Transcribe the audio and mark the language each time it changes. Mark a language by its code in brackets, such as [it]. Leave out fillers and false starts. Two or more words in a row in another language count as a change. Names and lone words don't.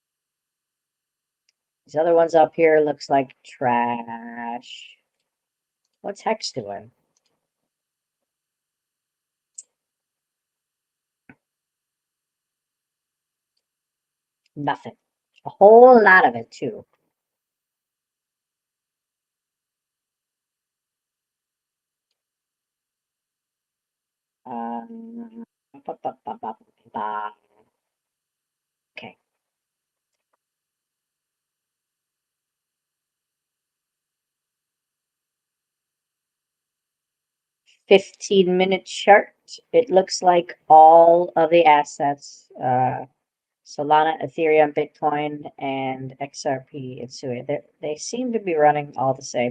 [en] These other ones up here looks like trash. What's Hex doing? Nothing. A whole lot of it, too. Um, ba, ba, ba, ba, ba. Okay. 15-minute chart. It looks like all of the assets, Solana, Ethereum, Bitcoin, and XRP and SUI, they seem to be running all the same.